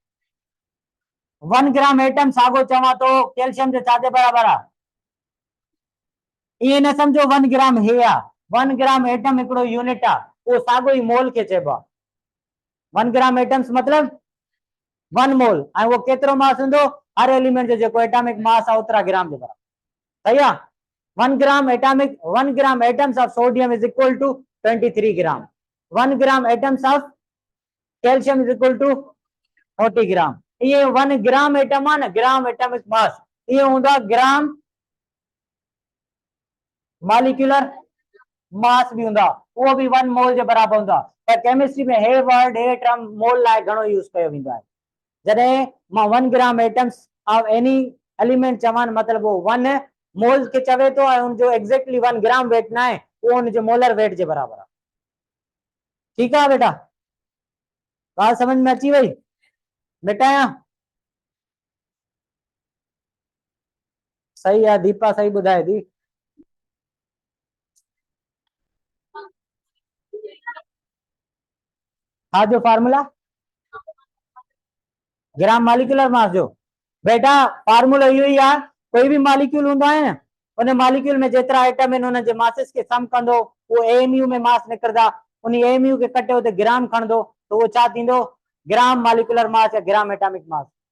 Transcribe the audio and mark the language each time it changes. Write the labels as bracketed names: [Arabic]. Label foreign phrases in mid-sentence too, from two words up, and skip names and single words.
[English] 1 gram atom [Sindhi] सागो चवा तो कैल्शियम जे छा जे बराबर आ [Hindi] ये न समझो [Sindhi] 1 ग्राम हे आ [English] 1 gram atom [Sindhi] हिकिड़ो यूनिट आ वो सागो ही मोल के चइबो आहे [English] 1 gram atoms [Sindhi] मतलब 1 मोल ऐं वो केतिरो मास हूंदो हर एलिमेंट जो जेको [English] atomic mass [Sindhi] आहे ओतिरा ग्राम जे बराबर सही आहे [English] 1 gram atoms of sodium is equal to 23 gram 1 gram atoms of calcium is equal to 40 gram [Sindhi] ये 1 ग्राम एटम आहे न [English] gram atomic mass [Sindhi] ये हूंदा ग्राम [English] molecular mass [Sindhi] भी हूंदा वो भी 1 मोल जे बराबर हूंदा पर केमिस्ट्री में हे वर्ड हे टर्म मोल लाइ घणो यूज कयो वेंदो आहे जॾहिं मां [English] 1 gram atoms of any element [Sindhi] चवां मतलब वो 1 मोल के चवे तो उनजो [English] exactly 1 gram weight [Sindhi] ना है वो उनजो [English] molar weight [Sindhi] जे बराबर आहे [Hindi] ठीक है बेटा बात समझ में [Sindhi] अची वई मिटाया सही है दीपा सही बुधाए थी हाँ जो फार्मूला [English] gram molecular mass [Sindhi] जो बेटा फार्मूला इहो ही आहे कोई भी मॉलिक्यूल हूंदो आहे न उन मॉलिक्यूल में जेतिरा एटम आहिनि उन जे मासिस के सम कंदो वो एएमयू में मास निकिरंदा उन एएमयू के कटे उते ग्राम खणंदो तो वो छा थींदो [English] gram molecular mass [Sindhi] या [English] gram atomic mass